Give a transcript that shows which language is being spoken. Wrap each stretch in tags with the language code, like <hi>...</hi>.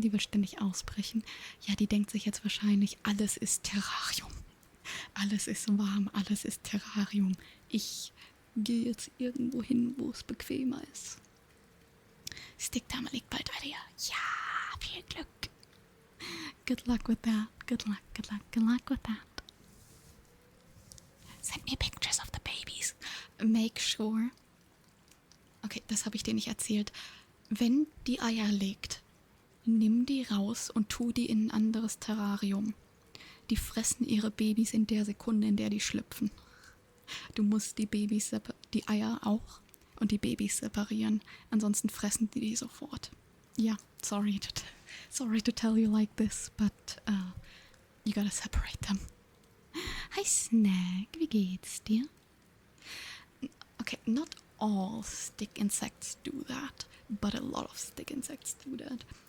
<de>Die will ständig ausbrechen. Ja, die denkt sich jetzt wahrscheinlich, alles ist Terrarium. Alles ist warm, alles ist Terrarium. Ich gehe jetzt irgendwo hin, wo es bequemer ist. Stickdame liegt bald bei dir. Ja, viel Glück.</de> <en>Good luck with that. Good luck, good luck, good luck with that. Send me pictures of the babies. Make sure. Okay,</en> <de>das habe ich dir nicht erzählt. Wenn die Eier legt, nimm die raus und tu die in ein anderes Terrarium. Die fressen ihre Babys in der Sekunde, in der die schlüpfen. Du musst die die Eier auch und die Babys separieren. Ansonsten fressen die sofort.</de> <en>Ja, sorry to tell you like this, but you gotta separate them. Hi Snack,</en> <de>wie geht's dir?</de> <en>Okay, not all stick insects do that, but a lot of stick insects do that.</en>